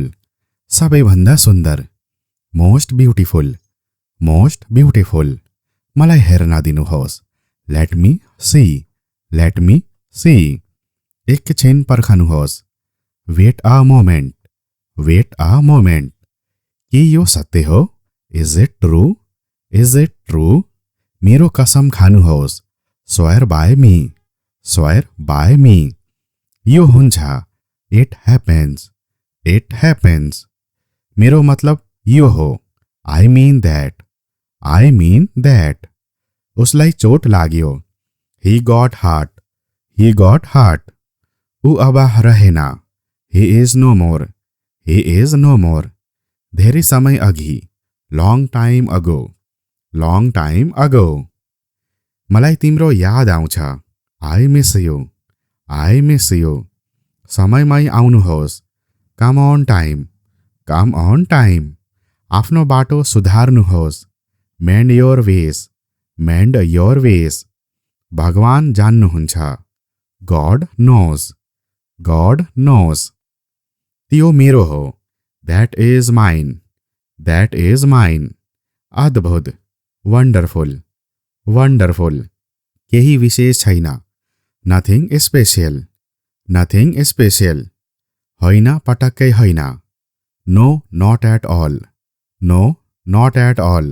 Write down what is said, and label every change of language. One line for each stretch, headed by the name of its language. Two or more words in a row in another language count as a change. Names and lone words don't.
Nepali: सबैभन्दा सुन्दर,
English: most beautiful, most beautiful.
Nepali: मलाई हेर्न दिनुहोस्।
English: let me see, let me see.
Nepali: एकछिन पर्खनुहोस्।
English: wait a moment, wait a moment.
Nepali: के यो सत्य हो?
English: is it true, is it true?
Nepali: मेरो कसम खानुहोस्।
English: swear by me, swear by me.
Nepali: यो हुन्छ,
English: it happens, it happens.
Nepali: मेरो मतलब यो हो,
English: I mean that, I mean that.
Nepali: उसलाई चोट लाग्यो।
English: he got hurt, he got hurt.
Nepali: ऊ अब रहेन।
English: he is no more, he is no more.
Nepali: धेरै समय अघि,
English: long time ago, long time ago.
Nepali: मलाई तिम्रो याद आउँछ।
English: I miss you, I miss you.
Nepali: समयमै आउनुहोस्।
English: come on time, come on time.
Nepali: आफ्नो बाटो सुधार्नुहोस्।
English: mend your ways, mend your ways.
Nepali: भगवान जान्नुहुन्छ।
English: God knows, God knows.
Nepali: त्यो मेरो हो।
English: That is mine, that is mine. अद्भुत, wonderful, wonderful.
Nepali: केही विशेष छैन।
English: nothing special, nothing special.
Nepali: होइन, पटक्कै होइन।
English: no not at all, no not at all.